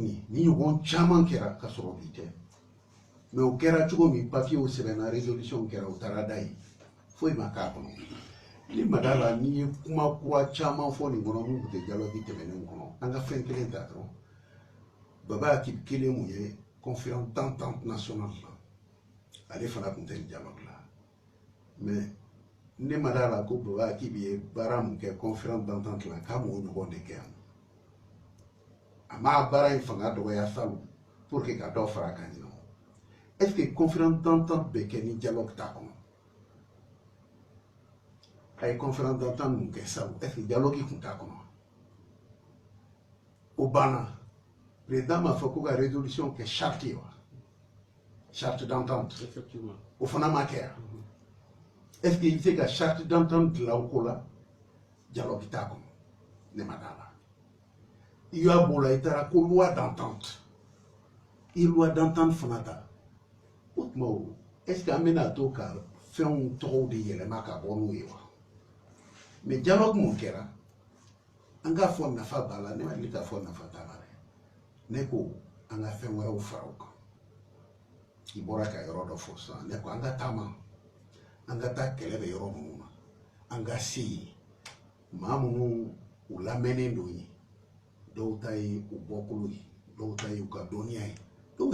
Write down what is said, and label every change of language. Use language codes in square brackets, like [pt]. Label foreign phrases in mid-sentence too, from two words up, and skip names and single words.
[bm] ni ɲɔgɔn caman kɛra ka sɔrɔ bi tɛ mais o kɛra cogo min papier sɛbɛnna résolution kɛra o taara da ye foyi ma k'a kɔnɔ ni ma d'a la n'i ye kuma kura caman fɔ nin kɔnɔ mun tun tɛ dialogue tɛmɛnen kɔnɔ an ka fɛn kelen ta dɔrɔn Baba Akib kelen mun ye [fr] conférence d'entente nationale [bm] la ale fana tun tɛ nin dialogue la mais ne ma d'a la ko Baba Akib ye baara mun kɛ [fr] conférence d'entente [bm] la k'a m'o ɲɔgɔn de kɛ yan a m'a baara in fanga dɔgɔya salu [fr] pour que [bm] ka dɔ fara kan ɲinɛ [fr] est-ce que conférence d'entente [bm] bɛ kɛ ni dialogue t'a kɔnɔ a ye conférence d'entente mun kɛ salu [fr] est-ce que [bm] dialogue tun t'a kɔnɔ o banna président m'a fɔ ko ka résolution kɛ charte ye wa [fr] charte d'entente Effectivement. [bm] o fana ma kɛ yan [fr] est-ce que [bm] i bɛ se ka [fr] charte d'entente [bm] dilan o ko la dialogue t'a kɔnɔ ne ma d'a la i y'a b'o la i taara ko [fr] loi d'entente [bm] i [fr] loi d'entente [bm] fana ta o tuma o [fr] est-ce que [bm] an bɛna to ka fɛnw tɔgɔw de yɛlɛma ka bɔ n'o ye wa [fr] mais dialogue [bm] mun kɛra an k'a fɔ nafa b'a la ne ma deli k'a fɔ nafa t'a la dɛ ne ko an ka fɛn wɛrɛw fara o kan i bɔra ka yɔrɔ dɔ fɔ sisan ne ko an ka taama an ka taa kɛlɛ bɛ yɔrɔ minnu na an ka se yen maa minnu u lamɛnnen don ye dɔw ta ye u bɔkolo ye dɔw ta ye u ka dɔnniya ye dɔw